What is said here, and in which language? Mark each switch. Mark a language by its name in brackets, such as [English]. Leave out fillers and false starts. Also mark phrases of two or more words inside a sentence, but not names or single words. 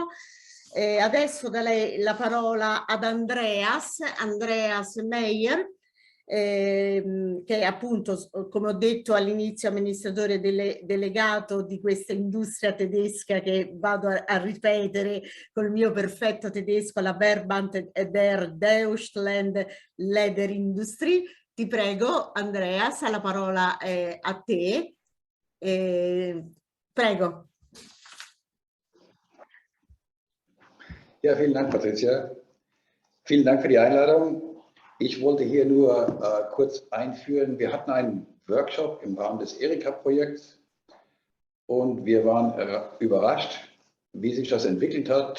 [Italian] Adesso darei la parola ad Andreas Meyer, che è appunto, come ho detto all'inizio, amministratore delegato di questa industria tedesca che vado a ripetere col mio perfetto tedesco, la Verband der Deutschland Leder Industrie. Ti prego, Andreas, la parola a te. Prego. [German] Ja, vielen Dank, Patricia. Vielen Dank für die Einladung. Ich wollte hier nur kurz einführen. Wir hatten einen Workshop im Rahmen des Erika-Projekts und wir waren überrascht, wie sich das entwickelt hat.